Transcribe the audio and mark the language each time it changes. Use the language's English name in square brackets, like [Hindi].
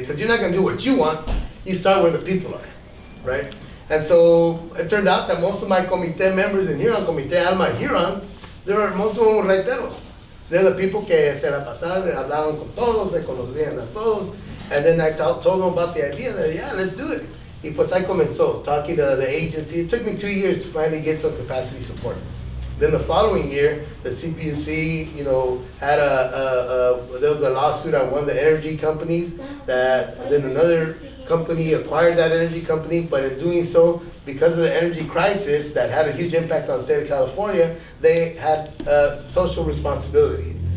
[English] Because you're not gonna do what you want. You start where the people are, right? And so it turned out that most of my comité members in Huron, Comité Alma Huron, most of them were raiteros. They're the people [Spanish] que se la pasaban, hablaban con todos, se conocían a todos. [English] And then I told them about the idea that, yeah, let's do it. [Spanish] Y pues [English] I [Spanish] comenzó [English] talking to the agency. It took me 2 years to finally get some capacity support. Then the following year, the CPUC, had there was a lawsuit on one of the energy companies and then another company acquired that energy company, but in doing so, because of the energy crisis that had a huge impact on the state of California, they had social responsibility.